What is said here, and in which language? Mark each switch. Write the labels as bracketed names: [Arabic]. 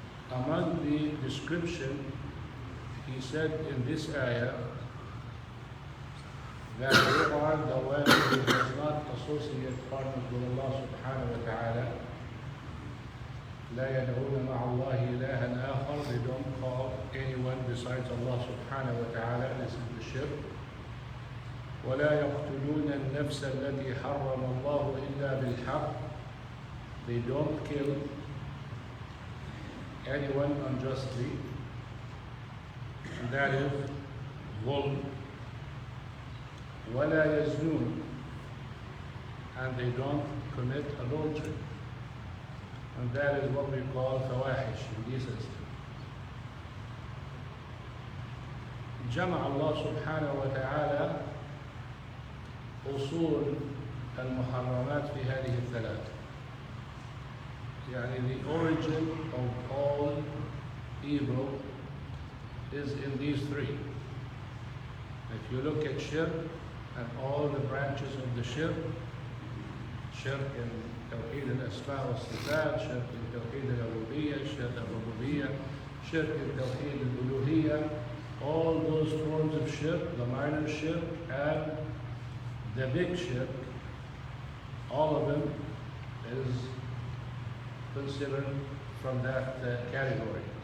[English] Among the description, he said in this ayah that they are the one who does not associate partners with Allah subhanahu wa ta'ala. [Arabic] لا يدعون مع الله إلها آخر, [English] they don't call anyone besides Allah subhanahu wa ta'ala. This is the shirk. [Arabic] ولا يقتلون النفس التي حرم الله إلا بالحق, [English] they don't kill anyone unjustly, and that is [Arabic] ظلم. ولا يزنون, [English] and they don't commit adultery, and that is what we call fawahish, indecency. [Arabic] جمع الله سبحانه وتعالى أصول المحرمات في هذه الثلاث. يعني [English] the origin of all evil is in these three. If you look at shirk and all the branches of the shirk in توحيد الأسماء والصفات, shirk in توحيد الربوبية, shirk in توحيد الألوهية, all those forms of shirk, the minor shirk and the big shirk, all of them is considered from that category.